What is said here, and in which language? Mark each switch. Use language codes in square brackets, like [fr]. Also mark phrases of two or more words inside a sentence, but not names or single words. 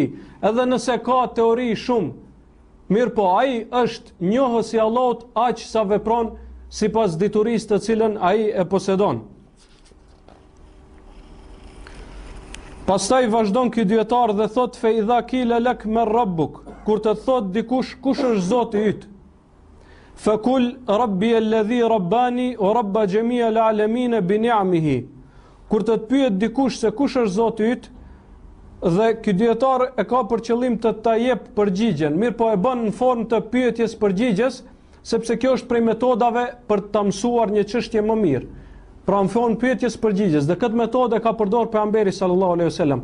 [sq] Edhe nëse ka teori shumë, mirë po ai është njohës i Allahut aq sa vepron sipas diturisë të cilën ai e posedon. Pastaj vazhdon ky dietar dhe thot: [ar] "فإذا قيل لك من ربك", [sq] kur të thot dikush kush është Zoti yt, [ar] "فقل ربي الذي رباني ورب جميع العالمين بنعمه", [sq] kur të pyet dikush se kush është Zoti yt, dhe ky dietar e ka për qëllim të ta jep përgjigjen, mirë po e bën në formë të pyetjes përgjigjes, sepse kjo është prej metodave për ta mësuar një çështje më mirë. Pra në formë pyetjes përgjigjes, dhe këtë metodë ka përdorur pejgamberi [ar] صلى الله عليه وسلم.